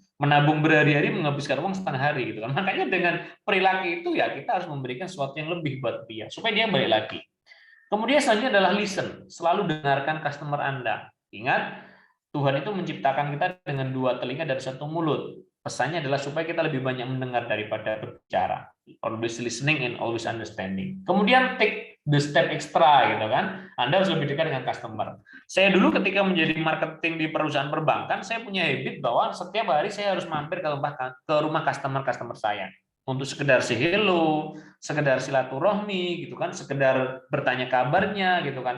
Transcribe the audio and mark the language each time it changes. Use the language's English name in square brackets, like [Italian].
[Indonesian] Menabung berhari-hari, menghabiskan uang setengah hari gitu kan. Makanya dengan perilaku itu ya kita harus memberikan sesuatu yang lebih buat dia supaya dia balik lagi. Kemudian selanjutnya adalah listen, selalu dengarkan customer Anda. Ingat, Tuhan itu menciptakan kita dengan 2 telinga dan 1 mulut. Pesannya adalah supaya kita lebih banyak mendengar daripada berbicara. [English] Always listening and always understanding. Kemudian take the step extra [Indonesian] gitu kan. Anda harus lebih dekat dengan customer. Saya dulu ketika menjadi marketing di perusahaan perbankan, saya punya habit bahwa setiap hari saya harus mampir ke rumah customer saya. Untuk sekedar [English] say hello, [Indonesian] sekedar silaturahmi gitu kan, sekedar bertanya kabarnya gitu kan.